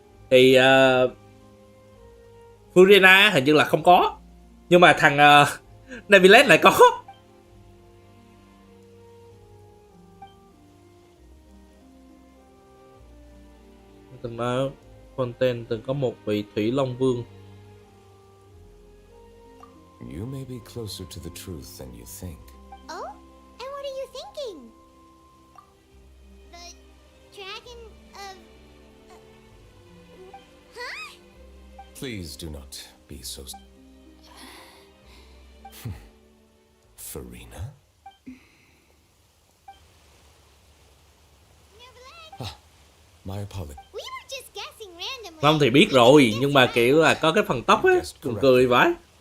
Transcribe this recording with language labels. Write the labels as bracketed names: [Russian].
[Vietnamese] Thì Furina hình như là không có, nhưng mà thằng LUheid lại có. Từng nói Fontaine từng có một vị Thủy Long Vương. [English] You may be closer to the truth than you think. Oh? And what are you thinking? The dragon of... huh? Please do not be so... Farina? My apologies. We were just guessing randomly. [Vietnamese] Không thì biết rồi, nhưng mà kiểu là có cái phần tóc á, cười vãi.